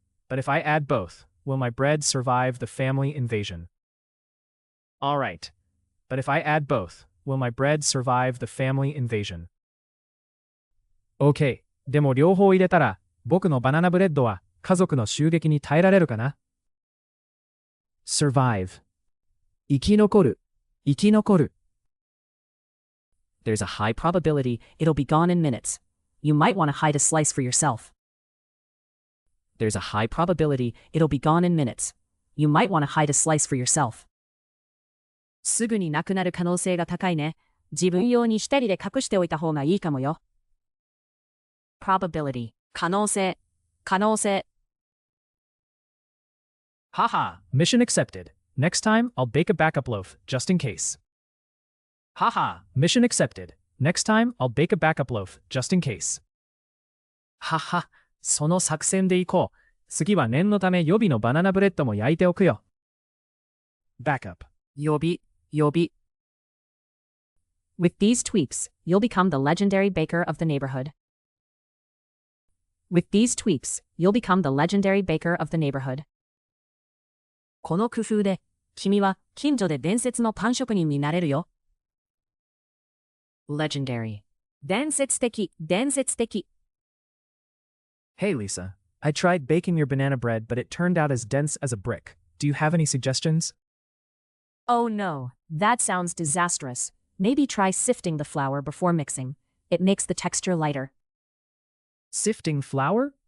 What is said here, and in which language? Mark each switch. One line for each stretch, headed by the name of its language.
English: But if I add both, will my bread survive the family invasion? Alright. But if I add both, will my bread survive the family invasion? OK。
Japanese: でも両方入れたら、僕のバナナブレッドは家族の襲撃に耐えられるかな？
English: Survive.
Japanese: 生き残る。生き残る。
English: There's a high probability it'll be gone in minutes. You might want to hide a slice for yourself. There's a high probability it'll be gone in minutes. You might want to hide a slice for yourself.
Japanese: すぐになくなる可能性が高いね。自分用に一人で隠しておいた方がいいかもよ。
English: probability 可能性可能性 Haha, mission accepted. Next time, I'll bake a backup loaf, just in case. Haha, mission accepted. Next time, I'll bake a backup loaf, just in case.
Japanese: はは、その作戦でいこう。次は念のため予備のバナナブレッドも焼いておくよ。
English: Backup.
Japanese: 予備、予備。
English: With these tweaks, you'll become the legendary baker of the neighborhood. With these tweaks, you'll become the legendary baker of the neighborhood.
Japanese: この工夫で、君は近所で伝説のパン職人になれるよ。
English: legendary 伝説的、伝説的。 Hey Lisa, I tried baking your banana bread, but it turned out as dense as a brick. Do you have any suggestions? Oh no, that sounds disastrous. Maybe try sifting the flour before mixing. It makes the texture lighter. Sifting flour?